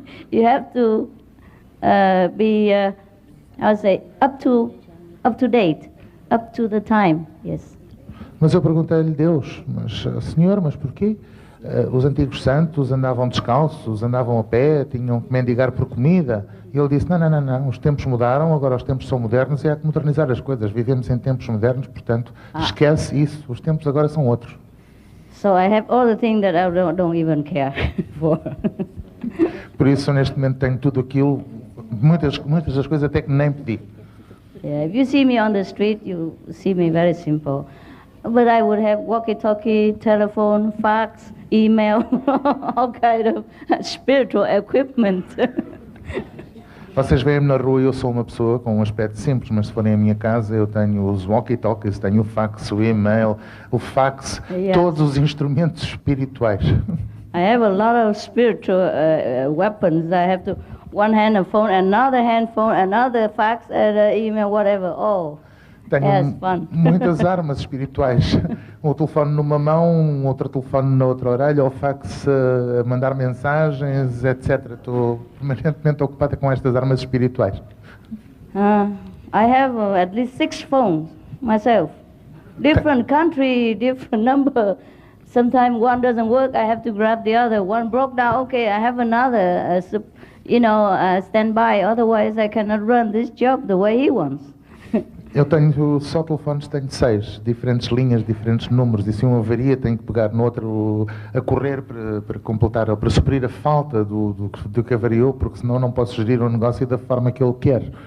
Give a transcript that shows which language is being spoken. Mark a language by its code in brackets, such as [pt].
[en] You have to be, up to date, up to the time. Yes. [pt] Mas eu perguntei-lhe, Deus, Senhor, mas porquê? Os antigos santos andavam descalços, andavam a pé, tinham que mendigar por comida. E ele disse, não, os tempos mudaram, agora os tempos são modernos e há que modernizar as coisas. Vivemos em tempos modernos, portanto, esquece isso, os tempos agora são outros. [en] So I have all the things that I don't even care for. [pt] Por isso, neste momento, tenho tudo aquilo, muitas das coisas até que nem pedi. [en] Yeah, if you see me on the street, you see me very simple. But I would have walkie-talkie, telephone, fax, email, all kind of spiritual equipment. [pt] Vocês veem-me na rua e eu sou uma pessoa com um aspecto simples, mas se forem à minha casa eu tenho os walkie-talkies, tenho o fax, o e-mail, o fax, [en] Yes. [pt] todos os instrumentos espirituais. [en] I have a lot of spiritual weapons. I have to one hand a phone, another hand phone, another fax, and email, whatever. Oh, [pt] Tenho [en] yes, fun. [pt] muitas armas espirituais. Um telefone numa mão, um outro telefone na outra orelha, o fax a mandar mensagens, etc. Estou permanentemente ocupada com estas armas espirituais. [en] I have at least 6 phones myself. Different country, different number. Sometimes one doesn't work, I have to grab the other. One broke down, okay, I have another, standby. Otherwise, I cannot run this job the way he wants. [pt] Eu tenho só telefones, tenho 6, diferentes linhas, diferentes números, e se um avaria tenho que pegar no outro a correr para completar, ou para suprir a falta do que avariou, porque senão não posso gerir o negócio da forma que ele quer.